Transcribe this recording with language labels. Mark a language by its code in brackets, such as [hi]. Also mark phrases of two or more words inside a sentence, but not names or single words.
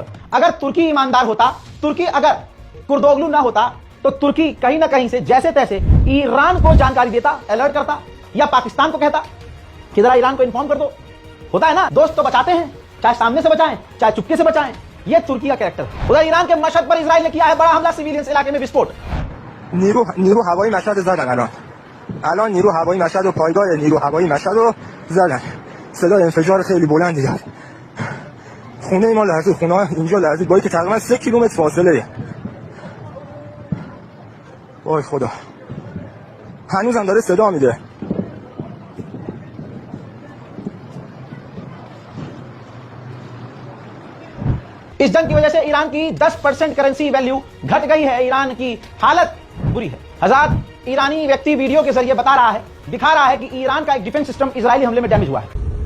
[hi] अगर तुर्की ईमानदार होता, तुर्की अगर कुर्दोगलू ना होता, तो तुर्की कहीं ना कहीं से जैसे तैसे ईरान को जानकारी देता, अलर्ट करता, या पाकिस्तान को कहता कि जरा ईरान को इन्फॉर्म कर दो। होता है ना, दोस्त तो बचाते हैं, चाहे सामने से बचाएं चाहे चुपके से बचाएं। ये तुर्की का कैरेक्टर है। उधर ईरान के मशहद पर इजराइल ने किया है बड़ा हमला, सिविलियंस इलाके में विस्फोट। [fa] نیرو هوایی مشهد زدن. الان نیرو هوایی مشهد و پایگاه نیرو هوایی مشهد رو زدن. صدای انفجار خیلی بلندی داد. خونه ما لرزید، خونه اینجا لرزید، با اینکه تقریبا 3 کیلومتر فاصله. وای خدا، هنوزم داره صدا میده. [hi] इस जंग की वजह से ईरान की 10% [en] currency value [hi] घट गई है। ईरान की हालत बुरी है। हज़ार ईरानी व्यक्ति वीडियो के जरिए बता रहा है, दिखा रहा है कि ईरान का एक [en] defense system [hi] इजरायली हमले में डैमेज हुआ है।